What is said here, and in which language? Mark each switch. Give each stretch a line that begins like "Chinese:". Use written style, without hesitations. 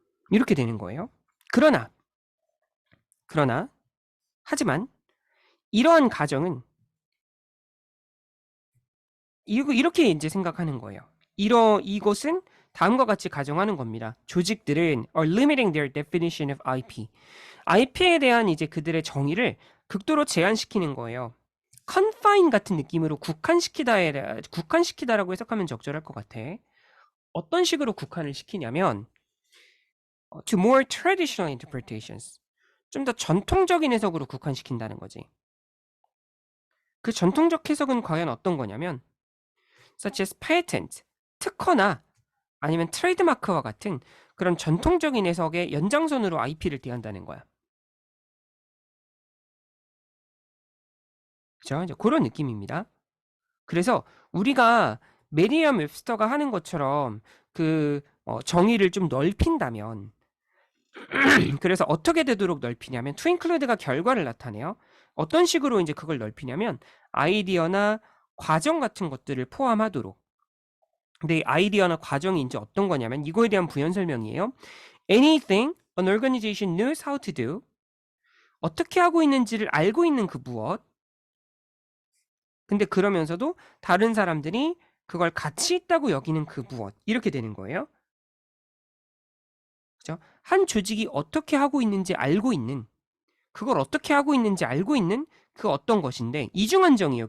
Korean: 이렇게 되는 거예요. 그러나 하지만 이러한 가정은 이렇게 이제 생각하는 거예요. 이것은 다음과 같이 가정하는 겁니다. 조직들은
English: are limiting their definition of IP.
Korean: IP에 대한 이제 그들의 정의를 극도로 제한시키는 거예요. confine 같은 느낌으로 국한시키다라고 해석하면 적절할 것 같아. 어떤 식으로 국한을 시키냐면
English: to more traditional interpretations.
Korean: 좀 더 전통적인 해석으로 국한시킨다는 거지. 그 전통적 해석은 과연 어떤 거냐면
English: such as patent,
Korean: 특허나 아니면 트레이드마크와 같은 그런 전통적인 해석의 연장선으로 IP를 대한다는 거야. 그죠? 이제 그런 느낌입니다. 그래서 우리가 메리엄 웹스터가 하는 것처럼 그 정의를 좀 넓힌다면 그래서 어떻게 되도록 넓히냐면
English: to include
Korean: 가 결과를 나타내요. 어떤 식으로 이제 그걸 넓히냐면 아이디어나 과정 같은 것들을 포함하도록. 근데 이 아이디어나 과정이 이제 어떤 거냐면 이거에 대한 부연 설명이에요.
English: Anything an organization knows how to do.
Korean: 어떻게 하고 있는지를 알고 있는 그 무엇. 근데 그러면서도 다른 사람들이 그걸 가치 있다고 여기는 그 무엇. 이렇게 되는 거예요. 그죠? 한 조직이 어떻게 하고 있는지 알고 있는, 그걸 어떻게 하고 있는지 알고 있는 그 어떤 것인데 이중한정이에요.